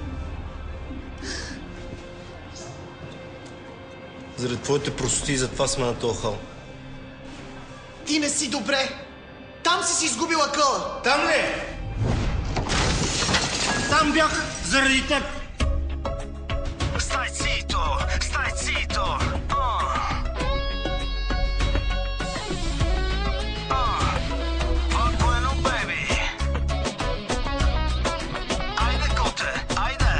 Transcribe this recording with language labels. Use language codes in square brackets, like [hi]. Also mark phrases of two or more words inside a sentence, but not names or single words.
[bg] Заради твоите простоти, затова сме на този хал. Ти не си добре. Там си изгубила къла. Там ли? Там бях заради теб. [it] Stai zitto, stai zitto. [es] Va bueno, baby. [bg] Айде, коте, айде.